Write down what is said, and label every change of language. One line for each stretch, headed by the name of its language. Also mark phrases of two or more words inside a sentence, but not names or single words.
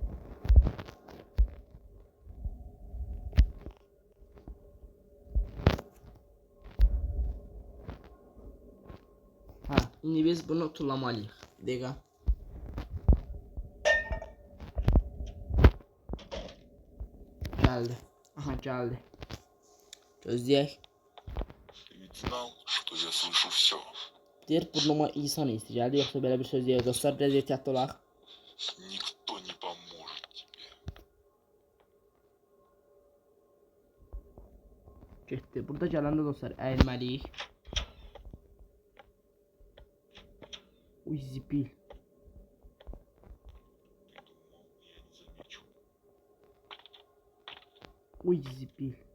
Azerbaijani: Ha, indi biz bunu tullamalıyıq. Bir dəqiqə. Gəldi. Aha, gəldi. Gözləyək.
Russian: Ведь знал, что я слышу все.
Azerbaijani: Deyir burnuma insan iyisi gəldi, yoxsa belə bir söz deyək dostlar, biraz ehtiyatlı olaq.
Russian: Никто не поможет тебе.
Azerbaijani: Getdi. Burada gələndə dostlar əyilməliyik. Uy zibil. Uy zibil.